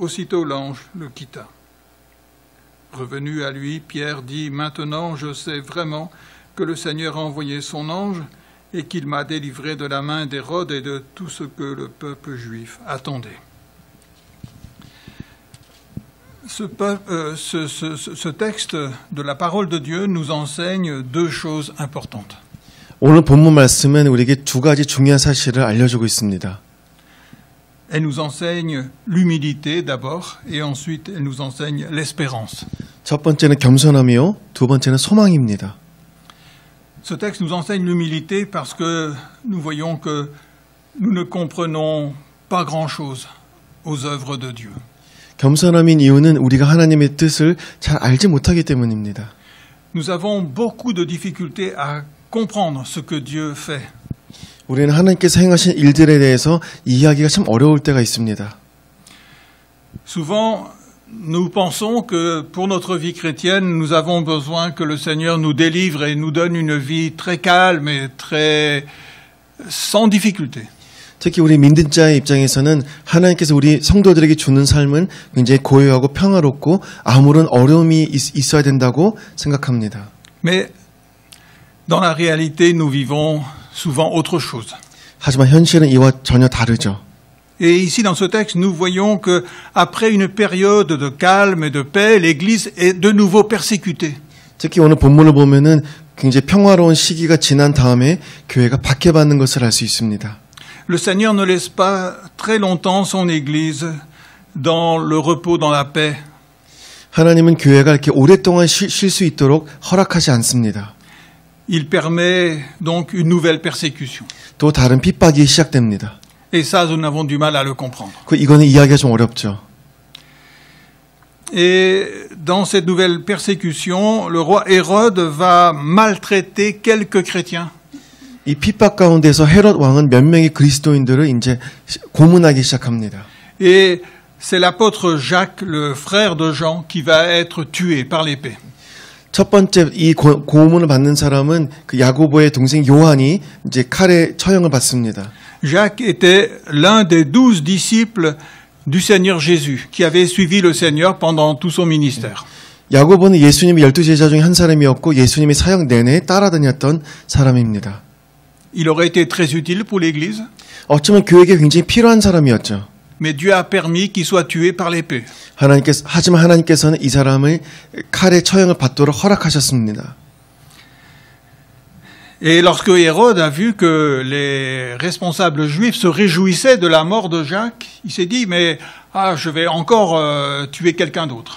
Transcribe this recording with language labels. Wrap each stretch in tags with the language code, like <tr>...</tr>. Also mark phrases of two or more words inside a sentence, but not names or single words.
<fr>Aussitôt l'ange le quitta. Revenu à lui, Pierre dit « Maintenant je sais vraiment que le Seigneur a envoyé son ange et qu'il m'a délivré de la main d'Hérode et de tout ce que le peuple juif attendait. » Ce texte de la parole de Dieu nous enseigne 2 choses importantes.</fr> <ko>오늘 본문 말씀은 우리에게 2가지 중요한 사실을 알려주고 있습니다.</ko> <fr>Elle nous enseigne l'humilité d'abord et ensuite elle nous enseigne l'espérance.</fr> <ko>첫 번째는 겸손함이요, 두 번째는 소망입니다.</ko> <fr>Ce texte nous enseigne l'humilité parce que nous voyons que nous ne comprenons pas grand-chose aux œuvres de Dieu.</fr> <ko>겸손함인 이유는 우리가 하나님의 뜻을 잘 알지 못하기 때문입니다.</ko> <fr>Nous avons beaucoup de difficultés à comprendre ce que Dieu fait.</fr> <ko>우리는 하나님께서 행하신 일들에 대해서 이해하기가 참 어려울 때가 있습니다.</ko> <fr>Souvent, nous pensons que pour notre vie chrétienne, nous avons besoin que le Seigneur nous délivre et nous donne une vie très calme et très sans difficulté.</fr> <ko>특히 우리 믿는 자의 입장에서는 하나님께서 우리 성도들에게 주는 삶은 굉장히 고요하고 평화롭고 아무런 어려움이 있어야 된다고 생각합니다.</ko> <fr>Mais dans la réalité, nous vivons souvent autre chose.</fr> <ko>하지만 현실은 이와 전혀 다르죠.</ko> <fr>Et ici, dans ce texte, nous voyons que après une période de calme et de paix, l'Église est de nouveau persécutée.</fr> <ko>특히 오늘 본문을 보면은 굉장히 평화로운 시기가 지난 다음에 교회가 박해받는 것을 알 수 있습니다.</ko> <fr>Le Seigneur ne laisse pas très longtemps son Église dans le repos, dans la paix.</fr> <ko>하나님은 교회가 이렇게 오랫동안 쉴 수 있도록 허락하지 않습니다.</ko> <fr>Il permet donc une nouvelle persécution.</fr> <ko>또 다른 핍박이 시작됩니다.</ko> <fr>Et ça, nous avons du mal à le comprendre.</fr> <ko>이거는 이해하기가 좀 어렵죠.</ko> <fr>Et dans cette nouvelle persécution, le roi Hérode va maltraiter quelques chrétiens.</fr> <ko>이 핍박 가운데서 헤롯 왕은 몇 명의 그리스도인들을 이제 고문하기 시작합니다.</ko> <fr>Et c'est l'apôtre Jacques, le frère de Jean, qui va être tué par l'épée.</fr> <ko>첫 번째 이 고문을 받는 사람은 그 야고보의 동생 요한이 이제 칼에 처형을 받습니다.</ko> <fr>Jacques était l'un des 12 disciples du Seigneur Jésus, qui avait suivi le Seigneur pendant tout son ministère.</fr> <ko>야고보는 예수님의 12제자 중에 한 사람이었고 예수님의 사역 내내 따라다녔던 사람입니다.</ko> <fr>Il aurait été très utile pour l'Église,</fr> <ko>어쩌면 교회에 굉장히 필요한 사람이었죠.</ko> <fr>mais Dieu a permis qu'il soit tué par l'épée.</fr> <ko>하지만 하나님께서는 이 사람을 칼에 처형을 받도록 허락하셨습니다.</ko> <fr>Et lorsque Hérode a vu que les responsables juifs se réjouissaient de la mort de Jacques, il s'est dit, mais je vais encore tuer quelqu'un d'autre.</fr>